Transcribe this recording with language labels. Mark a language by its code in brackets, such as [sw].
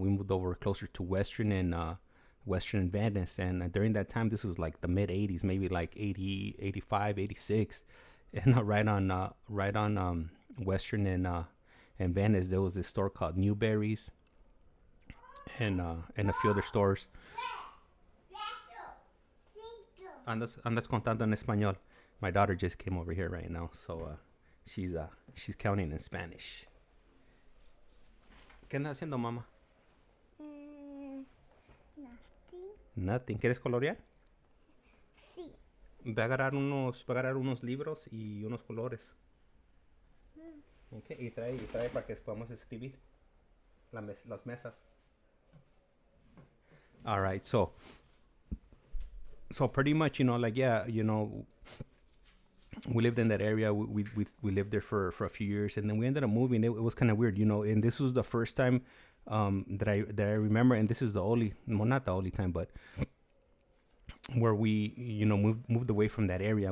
[en] We moved over closer to Western and Venice, and during that time, this was like the mid 80s, maybe like 80, 85, 86, and right on Western and Venice, there was this store called Newberry's, and a few other stores. [es] Andas contando en español. [en] My daughter just came over here right now, so she's counting in Spanish. [es] ¿Qué andas haciendo, mamá? [en] Nothing. [es] ¿Quieres colorear? Sí. Voy a agarrar unos libros y unos colores. Okay, y trae para que podamos escribir las mesas. [en] All right, so pretty much, like, yeah, we lived in that area. We lived there for a few years, and then we ended up moving. It was kind of weird, and this was the first time that I remember, and this is the only, well, not the only time, but where we moved away from that area.